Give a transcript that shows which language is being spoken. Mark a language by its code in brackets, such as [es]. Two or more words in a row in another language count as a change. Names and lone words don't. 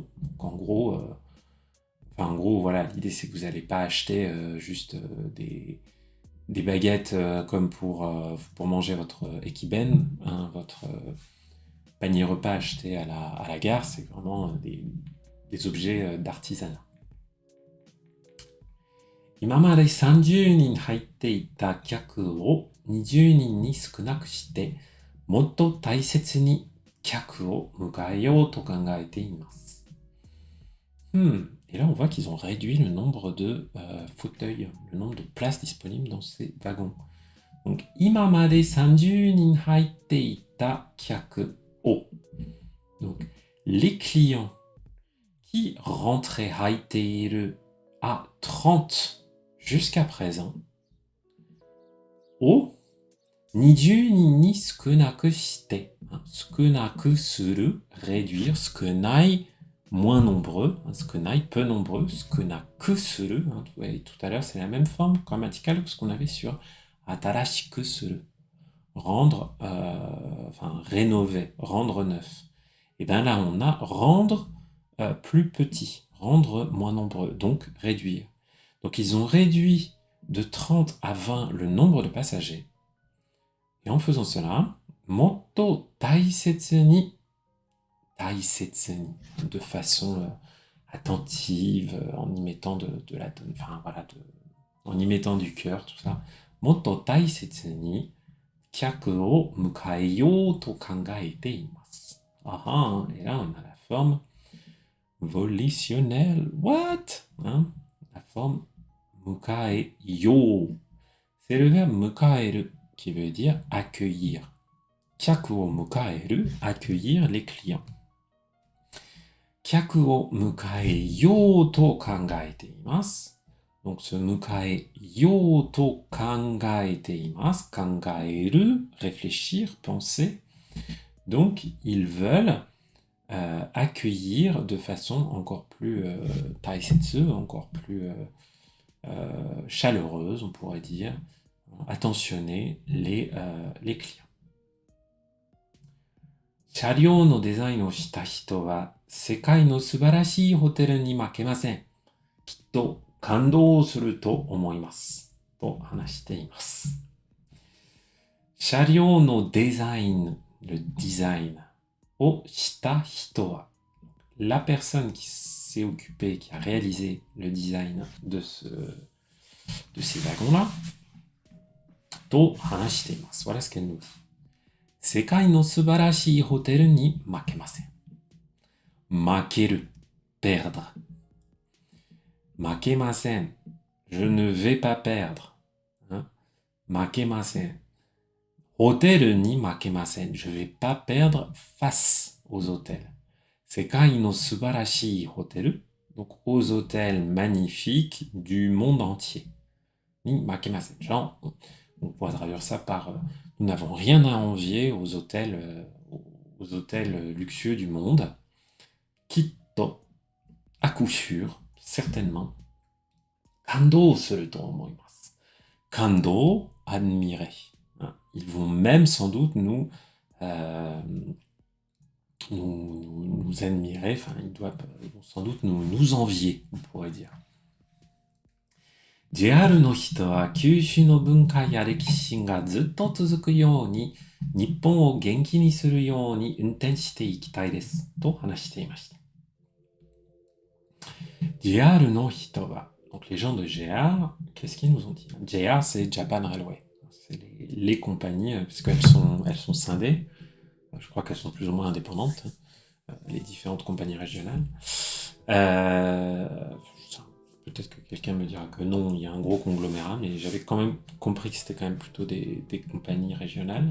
[fr] Donc en gros, voilà, l'idée c'est que vous n'allez pas acheter juste des baguettes comme pour manger votre ekiben, hein, votre panier repas acheté à la gare, c'est vraiment des objets d'artisanat. [ja] 今まで30人入っていた客を20人に少なくして、もっと大切に客を迎えようと考えています。 [fr] Et là, on voit qu'ils ont réduit le nombre de fauteuils, le nombre de places disponibles dans ces wagons. Donc, [ja] 今まで30人入っていた客を. [fr] Donc, les clients qui rentraient 入っている à 30 jusqu'à présent, [ja] を 20人に少なくして、少なくする, [fr] réduire, 少ない moins nombreux, skunai, peu nombreux, [ja] 少なくする, [fr] vous voyez tout à l'heure, c'est la même forme grammaticale que ce qu'on avait sur [ja] 新しくする, [fr] rendre, enfin rénover, rendre neuf. Et bien là, on a rendre plus petit, rendre moins nombreux, donc réduire. Donc ils ont réduit de 30 à 20 le nombre de passagers. Et en faisant cela, [ja] もっと大切に, [fr] de façon attentive, en y mettant en y mettant du cœur, tout ça. [ja] もっと大切に客を迎えようと考えています. [fr] Et là on a la forme volitionnelle. What? La forme mukaeyou. C'est le verbe mukaeru qui veut dire accueillir. [ja] 客を迎える, [fr] accueillir les clients. [ja] 客を迎えようと考えています. [fr] Donc ce [ja] 迎えようと考えています、考える, [fr] réfléchir, penser. Donc ils veulent accueillir de façon encore plus taisetsu, encore plus chaleureuse, on pourrait dire, attentionner les clients. [ja] 車両のデザインをした人は世界の素晴らしいホテルに負けません。きっと感動すると思います。と話しています。車両のデザイン、 [fr] le design [ja] をした人は [fr] la personne qui s'est occupée, qui a réalisé le design de ces wagons-là [ja] と話しています。 [fr] Voilà ce qu'elle nous dit. [ja] 世界の素晴らしいホテルに負けません。負ける、perdre. [fr] 負けません。Je ne vais pas perdre. [ja] 負けません。ホテルに負けません。 [fr] Je vais pas perdre face aux hôtels. [ja] 世界の素晴らしいホテル, [fr] donc aux hôtels magnifiques du monde entier. [ja] に負けません。 [fr] Genre, on pourrait traduire ça par nous n'avons rien à envier aux hôtels luxueux du monde. Kitto, à coup sûr, certainement. [ja] 感動すると思います. [fr] Kando, admirer. Ils vont même sans doute nous nous admirer, enfin, ils vont sans doute nous envier, on pourrait dire. [ja] JR の人は九州の文化や歴史がずっと続くように、日本を元気にするように運転していきたいです。と話していました。JR の人は、 [fr] donc les gens de JR, qu'est-ce qu'ils nous ont dit? JR, c'est Japan Railway. C'est les compagnies, parce elles sont scindées. Je crois qu'elles sont plus ou moins indépendantes, les différentes compagnies régionales. Peut-être que quelqu'un me dira que non, il y a un gros conglomérat, mais j'avais quand même compris que c'était quand même plutôt des compagnies régionales.